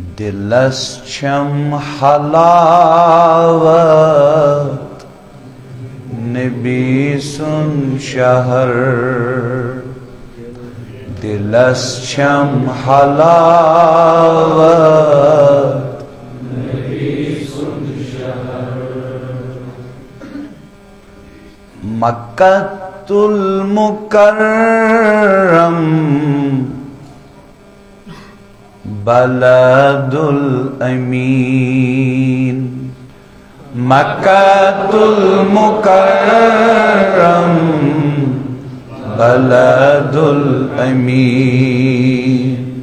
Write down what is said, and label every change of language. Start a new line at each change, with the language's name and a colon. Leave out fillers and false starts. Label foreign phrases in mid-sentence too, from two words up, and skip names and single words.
Kashmiri: دلس چم حلاوت نبی سن شہر دلس چھم حلاوت مکۃ
Arabic: المکرم بلد الامین مکۃ المکرم بلد الامین